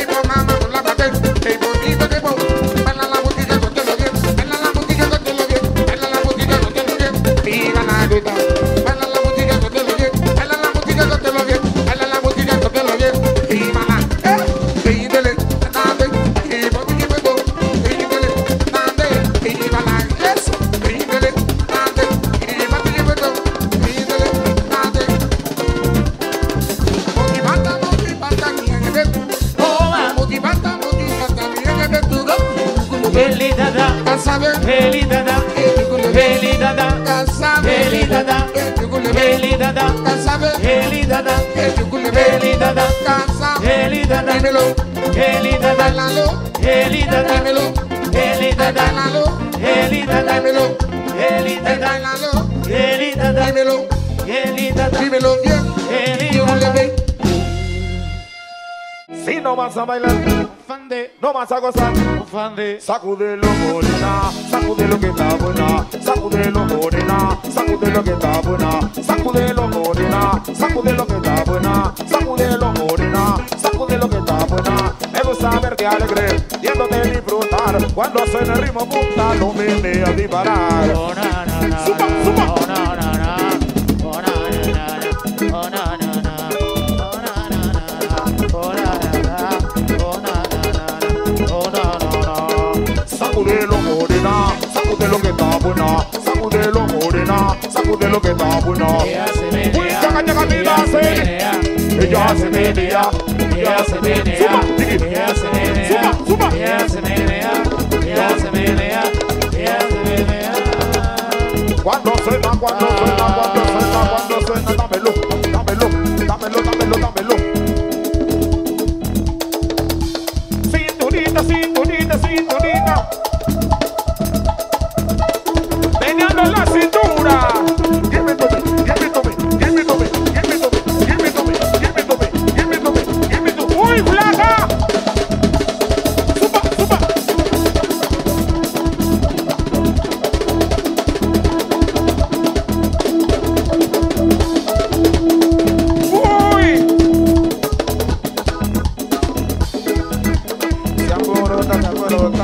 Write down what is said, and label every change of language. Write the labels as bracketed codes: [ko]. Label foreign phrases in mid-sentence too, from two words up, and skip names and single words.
[es] tomando con la mano, y bonito que moza, baila la botica con lo bien, baila la botica con lo bien, baila la botica con lo bien, y va la cantando, baila la botica con lo bien, baila la botica con lo bien, baila la botica con lo bien, y va la, y dele, dale, y botica con lo bien, y dele, dale, y va la, eso, y dele. Eli dada. Eli dada. Eli dada. Eli dada. Eli dada. Eli dada. Eli dada. Eli dada. Dímelo. Eli dada. Eli dada. Dímelo. Eli dada. Eli dada. Dímelo. Eli dada. Eli dada. Dímelo. Eli dada. Dímelo bien. Eli Yo le dada. ve. Si no vas a bailar, Fande. no vas a gozar, Fande. sacúdelo morena, sacúdelo que está buena, sacúdelo morena, sacúdelo que está buena, sacúdelo morena, sacúdelo que está buena, sacúdelo morena, sacúdelo que está buena. Me gusta verte alegre, viéndote disfrutar. Cuando suena el ritmo punta, lo viene a disparar. Oh, na, na, na, Suba, suba. oh, na, na, na. Oh, na, na, na, oh, na, na, na. Oh, na, na, na, oh, na, na, na. Oh, na, na, na, oh, na, na, na. Sacudelo morena, sacudelo que está buena. Sacudelo morena, sacudelo que está buena. Ella se menea, Uy, chaca, chaca, mira, ella se se. menea, Ella se menea, ella se menea, Suba, tiki. ella se menea, Suba, suba. ella se menea, ella se menea, ella se menea. Cuando suena, dámelo, dámelo, dámelo, dámelo, dámelo. Cinturita, cinturita, cinturita. Meneando la cintura. [en] Give it to me, give it to me, give it to me, give it to me, give it to me, give it to me, give it to me, give it to me. [es] ¡Uy, flaca! Suba, suba. ¡Uy! Se alborota, se alborota.